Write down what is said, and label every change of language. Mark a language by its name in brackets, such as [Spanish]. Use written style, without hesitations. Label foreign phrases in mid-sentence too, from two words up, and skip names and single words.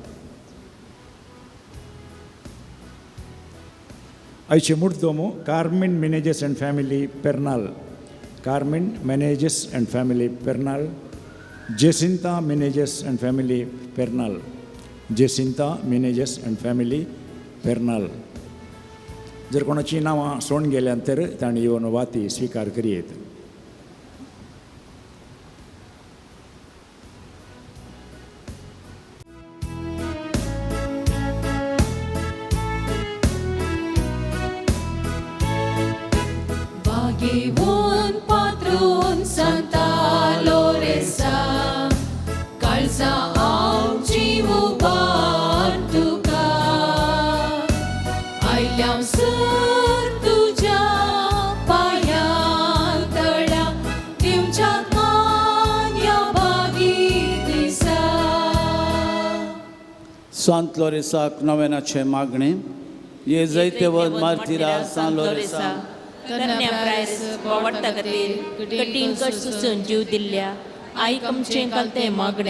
[Konkani] आयचे मुर्दोमो: कार्मिन मेनेजेस [English] and family [Konkani] पेर्नाल, कार्मिन मेनेजेस [English] and family [Konkani] पेर्नाल, जेसिंता मेनेजेस [English] and family [Konkani] पेर्नाल, जेसिंता मेनेजेस [English] and family [Konkani] पेर्नाल. जर कोणाची नांवां सोडून गेल्यान तर तांणी येवन वाती स्विकार करीत. Bagivon patron Santa Loresa, calza amci uban tuka, ailyam sir tuja payan tala, timcha kanya bagi disa. सांत लोरेसाक नोवेनाचे मागणे. ये जैते वर मार्तिरा सान लोरेसा कन्या प्रायस वाडटा खातीर कठीण कश्ट सोसून जीव दिल्ल्या आईक आमचें कालते मागणे.